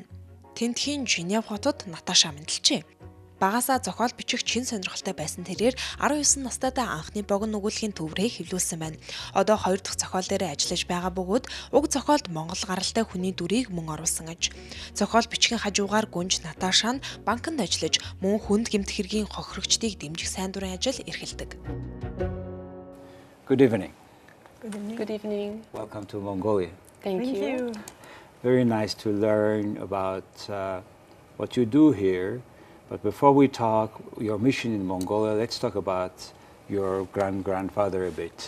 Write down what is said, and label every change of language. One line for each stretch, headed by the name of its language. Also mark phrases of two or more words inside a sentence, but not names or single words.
Mongolian: Тентхийн Женев хотод Наташа мэдлжээ. Багасаа зохиол бичих чин сонирхолтой байсан тэрээр 19 настайдаа анхны богино өгүүлэхийн төврээ хэвлүүлсэн байна. Одоо 2 дахь зохиол дээр ажиллаж байгаа бөгөөд уг зохиолд Монгол гаралтай хүний дүрийг мөн оруулсан аж. Зохиол бичгийн хажуугаар гүнж Наташа нь банкнд ажиллаж мөн хүнд гэмт хэргийн хохирогчдыг дэмжих сайн дурын ажил эрхэлдэг.
English: Good evening. Good evening. Good evening. Welcome to Mongolia. Thank you. Very nice to learn about what you do here. But before we talk your mission in Mongolia, let's talk about your grandfather a bit.